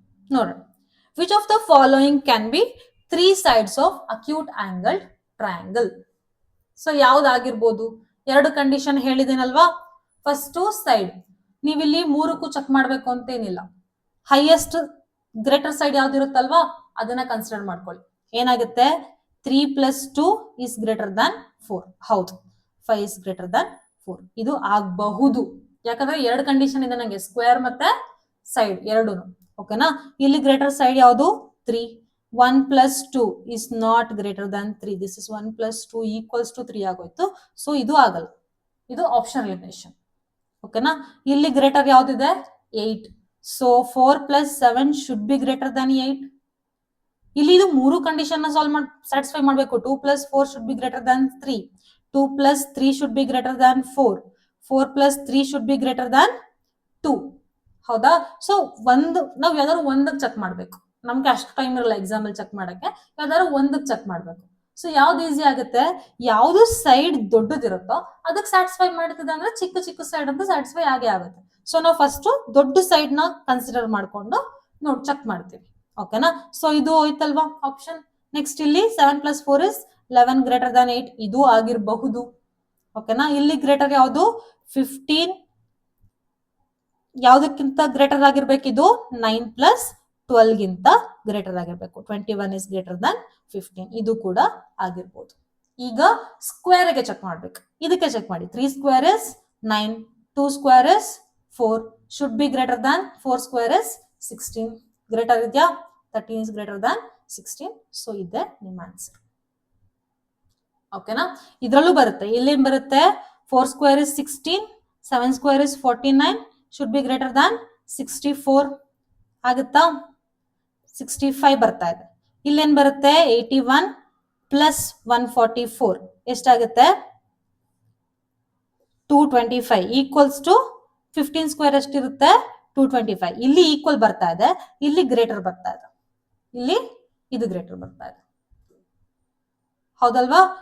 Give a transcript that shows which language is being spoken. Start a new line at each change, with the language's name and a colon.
Kannada: ನೋಡೋಣ,
English: Which of the following can be 3 sides of acute angle triangle.
Kannada: So ಯಾವ್ದಾಗಿರ್ಬೋದು, ಎರಡು condition ಹೇಳಿದೇನಲ್ವಾ. First side ನೀವಿಲ್ಲಿ ಮೂರಕ್ಕೂ check ಮಾಡ್ಬೇಕು ಅಂತೇನಿಲ್ಲ, highest greater side ಯಾವ್ದಿರುತ್ತಲ್ವಾ ಅದನ್ನ consider ಮಾಡ್ಕೊಳ್ಳಿ. ಏನಾಗುತ್ತೆ,
English: 3 + 2 is greater than 4.
Kannada: ಹೌದು,
English: 5 is greater than 4.
Kannada: ಇದು ಆಗಬಹುದು, ಯಾಕಂದ್ರೆ ಎರಡು ಕಂಡೀಷನ್ ಇದೆ ನಂಗೆ, ಸ್ಕ್ವೇರ್ ಮತ್ತೆ ಸೈಡ್ ಎರಡು, ಓಕೆನಾ. ಇಲ್ಲಿ ಗ್ರೇಟರ್ ಸೈಡ್ ಯಾವುದು
English: 3. 1 + 2 is not greater than 3. This is 1 + 2 = 3
Kannada: ಆಗೋಯ್ತು. ಸೊ ಇದು ಆಗಲ್ಲ, ಇದು ಆಪ್ಷನ್ ಎಲಿಮಿನೇಷನ್, ಓಕೆನಾ. ಇಲ್ಲಿ greater ಯಾವ್ದಿದೆ
English: 8. So 4 + 7 should be greater than 8.
Kannada: ಇಲ್ಲಿ ಇದು ಮೂರು ಕಂಡೀಷನ್ ನ ಸಾಲ್ವ್ ಸ್ಯಾಟಿಸ್ಫೈ ಮಾಡಬೇಕು.
English: 2 + 4 should be greater than 3. 2 + 3 should be greater than 4. 4 + 3 should be greater than 2.
Kannada: ಹೌದಾ. ಸೊ ನಾವ್ ಯಾವ್ದಾದ್ರು ಒಂದಕ್ಕೆ ಚೆಕ್ ಮಾಡ್ಬೇಕು, ನಮ್ಗೆ ಅಷ್ಟು ಟೈಮ್ ಇರಲ್ಲ ಎಕ್ಸಾಂಪಲ್ ಚೆಕ್ ಮಾಡಕ್ಕೆ, ಯಾವ್ದಾದ್ರು ಒಂದಕ್ಕೆ ಚೆಕ್ ಮಾಡ್ಬೇಕು. ಸೊ ಯಾವ್ದು ಈಸಿ ಆಗುತ್ತೆ, ಯಾವ್ದು ಸೈಡ್ ದೊಡ್ಡದಿರುತ್ತೋ ಅದಕ್ಕೆ ಸ್ಯಾಟಿಸ್ಫೈ ಮಾಡ್ತಿದೆ ಅಂದ್ರೆ ಚಿಕ್ಕ ಚಿಕ್ಕ ಸೈಡ್ ಅಂತ ಸ್ಯಾಟಿಸ್ಫೈ ಆಗೇ ಆಗುತ್ತೆ. ಸೊ ನಾವು ಫಸ್ಟ್ ದೊಡ್ಡ ಸೈಡ್ ನ ಕನ್ಸಿಡರ್ ಮಾಡ್ಕೊಂಡು ಚೆಕ್ ಮಾಡ್ತೀವಿ, ಓಕೆನಾ. ಸೊ ಇದು ಹೋಯ್ತಲ್ವಾ ಆಪ್ಷನ್.
English: next
Kannada: ಇಲ್ಲಿ
English: 7 + 4 is 11 greater than 8.
Kannada: ಇದು ಆಗಿರಬಹುದು, ಓಕೆನಾ. ಇಲ್ಲಿ ಗ್ರೇಟರ್ ಯಾವುದು 15, ಯಾವ್ದಕ್ಕಿಂತ ಗ್ರೇಟರ್ ಆಗಿರ್ಬೇಕು, ಇದು 9 + 12 ಗಿಂತ ಗ್ರೇಟರ್ ಆಗಿರ್ಬೇಕು.
English: 21 is greater than 15.
Kannada: ಇದು ಕೂಡ ಆಗಿರ್ಬೋದು. ಈಗ ಸ್ಕ್ವೇರ್ ಗೆ ಚೆಕ್ ಮಾಡ್ಬೇಕು, ಇದಕ್ಕೆ ಚೆಕ್ ಮಾಡಿ.
English: 3 square is 9, 2 square is 4, should be greater than 4 square is 16.
Kannada: Greater ಇದೆಯಾ,
English: 13 is greater than 16.
Kannada: ಸೊ ಇದೆ ನಿಮ್ಮ ಆನ್ಸರ್, ಓಕೆನಾ. ಇದ್ರಲ್ಲೂ ಬರುತ್ತೆ, ಇಲ್ಲೇನ್ ಬರುತ್ತೆ,
English: 4 square is 16, 7 square is 49, should be greater than 64.
Kannada: ಆಗುತ್ತಾ, 65 ಬರ್ತಾ ಇದೆ. ಇಲ್ಲೇನ್ ಬರುತ್ತೆ, 81 + 144 ಎಷ್ಟಾಗುತ್ತೆ, 225 ಈಕ್ವಲ್ಸ್ ಟು 15 ಸ್ಕ್ವೇರ್ ಎಷ್ಟಿರುತ್ತೆ, 225. ಇಲ್ಲಿ ಈಕ್ವಲ್ ಬರ್ತಾ ಇದೆ, ಇಲ್ಲಿ ಗ್ರೇಟರ್ ಬರ್ತಾ ಇದೆ, ಇಲ್ಲಿ ಇದು ಗ್ರೇಟರ್ ಬರ್ತಾ ಇದೆ, ಹೌದಲ್ವಾ.